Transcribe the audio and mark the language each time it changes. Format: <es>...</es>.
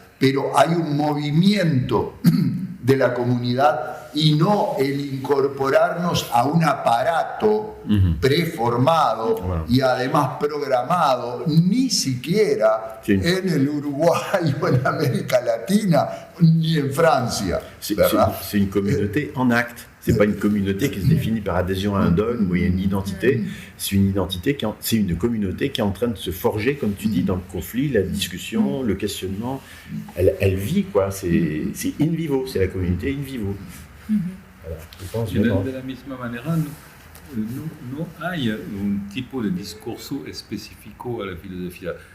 <es>Pero hay un movimiento de la comunidad y no el incorporarnos a un aparato preformado y además programado, ni siquiera en el Uruguay o en América Latina, ni en Francia.</es> <fr>C'est une communauté en acte. C'est pas une communauté qui se définit par adhésion à un dogme ou à une identité. C'est une identité c'est une communauté qui est en train de se forger, comme tu dis, dans le conflit, la discussion, le questionnement. Elle vit, quoi. C'est in vivo. C'est la communauté in vivo. Voilà, je pense</fr> <es>de la misma manera, no hay un tipo de discurso específico a la filosofía.</es>